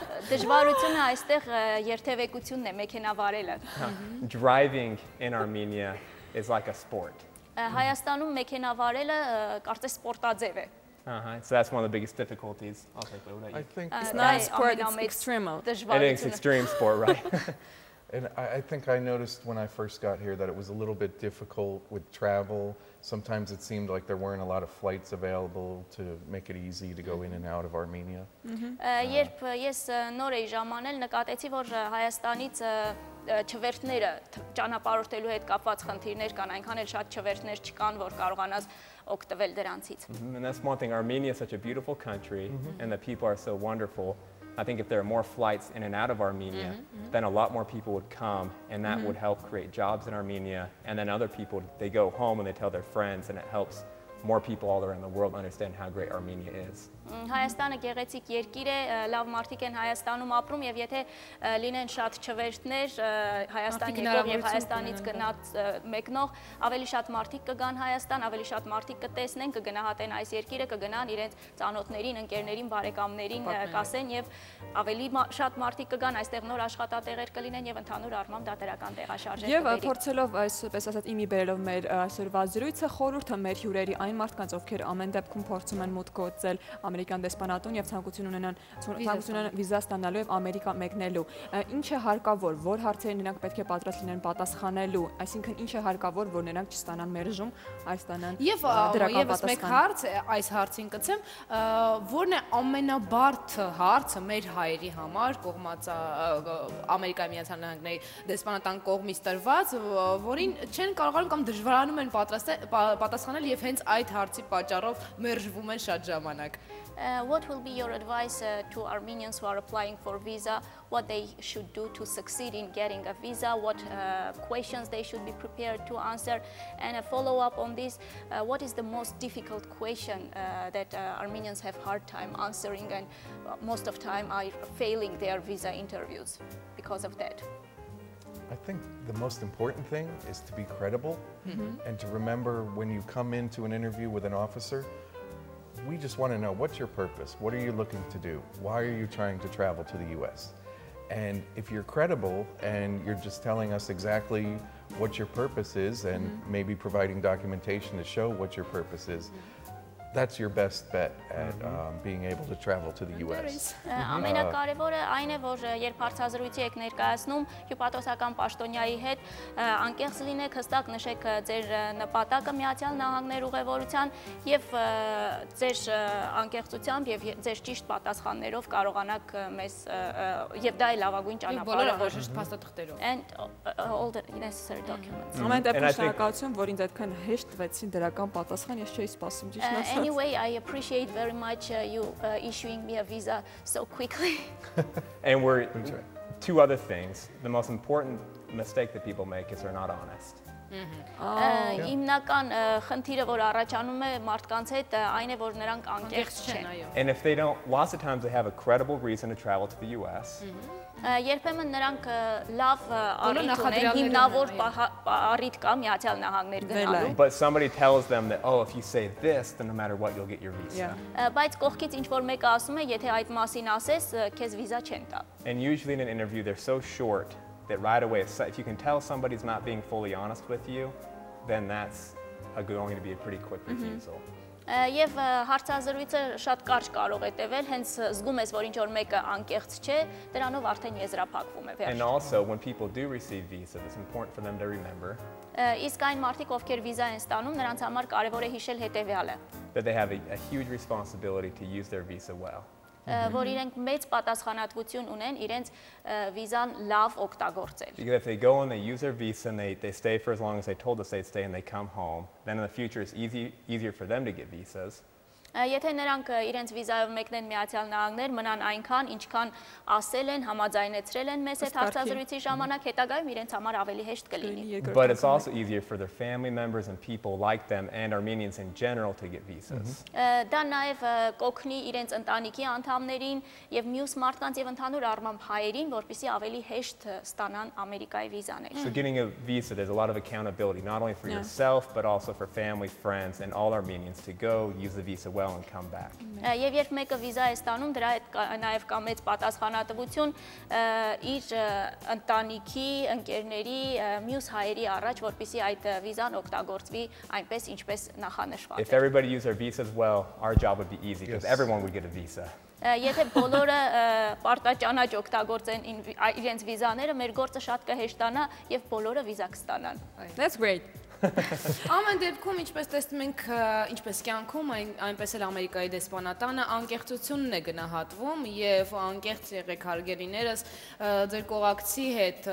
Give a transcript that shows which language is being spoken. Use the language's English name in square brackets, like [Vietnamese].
[Armenian] Դժվարությունը այստեղ երթևեկությունն է, մեքենա վարելը։ [English] Driving in Armenia is like a sport. [Armenian] Հայաստանում մեքենա վարելը կարծես սպորտաձև է։ [English] So that's one of the biggest difficulties. I'll take it. What about I you? think, It's not a sport, it's extreme. It is extreme sport, right? and I think I noticed when I first got here that it was a little bit difficult with travel. Sometimes it seemed like there weren't a lot of flights available to make it easy to go in and out of Armenia. Երբ ես նոր էի ժամանել, նկատեցի, որ Հայաստանից չվերթները ճանապարհորդելու հետ կապված խնդիրներ կան, այնքան էլ շատ չվերթներ չկան, որ կարողանաս օգտվել դրանցից։ And that's one thing. Armenia is such a beautiful country, and the people are so wonderful. I think if there are more flights in and out of Armenia, then a lot more people would come, and that would help create jobs in Armenia. And then other people, they go home and they tell their friends, and it helps more people all around the world understand how great Armenia is. [Armenian] Հայաստանը գեղեցիկ երկիր է, լավ մարդիկ են Հայաստանում ապրում եւ եթե լինեն շատ չվերթներ Հայաստան եկող եւ Հայաստանից գնաց մեկնող, ավելի շատ մարդիկ կգան Հայաստան, ավելի շատ մարդիկ կտեսնեն, կգնահատեն այս երկիրը, կգնան իրենց ծանոթներին, ընկերներին, բարեկամներին կասեն եւ ավելի շատ մարդիկ կգան այստեղ նոր աշխատատեղեր կլինեն եւ ընդհանուր առմամբ դա դրական տեղաշարժեր Եվ կբերի։ փորձելով այսպես ասած իմի բերելով մեր այսօրվա զրույցը խորհուրդը մեր հյուրերի այն մարդկանց, ովքեր ամեն դեպքում փորձում են մուտք գործել ամերիկյան դեսպանատուն եւ ցանկություն ունեն վիզա ստանալու եւ Ամերիկա մեկնելու։ Ինչ է հարկավոր, որ հարցերին նրանք պետք է պատրաստ լինեն պատասխանելու, այսինքն ինչ է հարկավոր, որ նրանք չստանան մերժում, այլ ստանան դրական Եվս մեկ հարց այս հարցին կցեմ, որն է ամենաբարդ հարցը մեր հայերի համար կողմած Ամերիկայի Միացյալ Նահանգների դեսպանատան կողմից տրված, որին չեն կարողանում կամ դժվարանում են պատասխանել եւ հենց այդ հարցի պատճառով մերժվում են շատ ժամանակ։ [English] What will be your advice to Armenians who are applying for visa? What they should do to succeed in getting a visa? What questions they should be prepared to answer? And a follow-up on this, what is the most difficult question that Armenians have hard time answering and most of time are failing their visa interviews because of that? I think the most important thing is to be credible and to remember when you come into an interview with an officer, we just want to know what's your purpose? What are you looking to do? Why are you trying to travel to the US? And if you're credible and you're just telling us exactly what your purpose is and maybe providing documentation to show what your purpose is, that's your best bet at being able to travel to the US. [Armenian] Ամենակարևորը այն է, որ երբ հարցազրույցի եք ներկայացնում հյուպատոսական պաշտոնյայի հետ, անկեղծ լինեք, հստակ նշեք ձեր նպատակը Միացյալ Նահանգներ ուղևորության եւ ձեր անկեղծությամբ եւ ձեր ճիշտ պատասխաններով կարողանաք մեզ եւ դա է լավագույն ճանապարհը, Բոլոր ճիշտ փաստաթղթերով։ [English] And all the necessary documents. [Armenian] Ամեն դեպքում շնորհակալություն, որ ինձ այդքան հեշտ տվեցին դրական պատասխան, ես չէի սպասում ճիշտ ասած։ [English] Anyway, I appreciate very much you issuing me a visa so quickly. And we're two other things. The most important mistake that people make is they're not honest. [Armenian] Հիմնական խնդիրը, որ առաջանում է մարդկանց հետ, այն է, որ նրանք անկեղծ չեն։ [English] And if they don't, lots of times they have a credible reason to travel to the US. [Armenian] Երբեմն նրանք լավ առիթ ունեն, հիմնավոր առիթ կա Միացյալ Նահանգներ գնալու։ [English] But somebody tells them that, oh, if you say this, then no matter what, you'll get your visa. [Armenian] Բայց կողքից ինչ որ մեկը ասում է, եթե այդ մասին ասես, քեզ վիզա չեն տա։ [English] And usually in an interview, they're so short that right away, if you can tell somebody's not being fully honest with you, then that's going to be a pretty quick refusal. [Armenian] Եվ հարցազրույցը շատ կարճ կարող է տևել, հենց զգում ես, որ ինչ որ մեկը անկեղծ չէ, դրանով արդեն եզրափակվում է վերջ։ [English] And also, when people do receive visas, it's important for them to remember [Armenian] Իսկ այն մարդիկ, ովքեր վիզա են ստանում, նրանց համար կարևոր է հիշել հետևյալը. [English] that they have a huge responsibility to use their visa well. [Armenian] Որ իրենք մեծ պատասխանատվություն ունեն իրենց վիզան լավ օգտագործել։ [English] Because if they go and they use their visa and they stay for as long as they told us they'd stay and they come home, then in the future it's easier for them to get visas. [Armenian] Եթե նրանք իրենց վիզայով մեկնեն Միացյալ Նահանգներ, մնան այնքան, ինչքան ասել են, համաձայնեցրել են մեզ այդ հարցազրույցի ժամանակ, հետագայում իրենց համար ավելի հեշտ կլինի։ [English] But it's also easier for their family members and people like them and Armenians in general to get visas. [Armenian] Դա նաև կօգնի իրենց ընտանիքի անդամներին եւ մյուս մարդկանց եւ ընդհանուր առմամբ հայերին, որպեսզի ավելի հեշտ ստանան Ամերիկայի վիզաներ։ [English] So getting a visa, there's a lot of accountability, not only for yourself, but also for family, friends, and all Armenians to go use the visa well well and come back. [Armenian] Եվ երբ մեկը վիզա է ստանում, դրա հետ նաև կա մեծ պատասխանատվություն իր ընտանիքի, ընկերների, մյուս հայերի առաջ, որպեսզի այդ վիզան օգտագործվի այնպես, ինչպես նախանշված է։ [English] If everybody used their visas well, our job would be easy because everyone would get a visa. [Armenian] Եթե բոլորը պարտաճանաչ օգտագործեն իրենց վիզաները, մեր գործը շատ կհեշտանա եւ բոլորը վիզա կստանան։ [English] That's great. [Armenian] Ամեն դեպքում, ինչպես տեսնում ենք, ինչպես կյանքում, այնպես էլ Ամերիկայի դեսպանատանը անկեղծությունն է գնահատվում եւ անկեղծ եղեք հարգելիներս ձեր կողակցի հետ,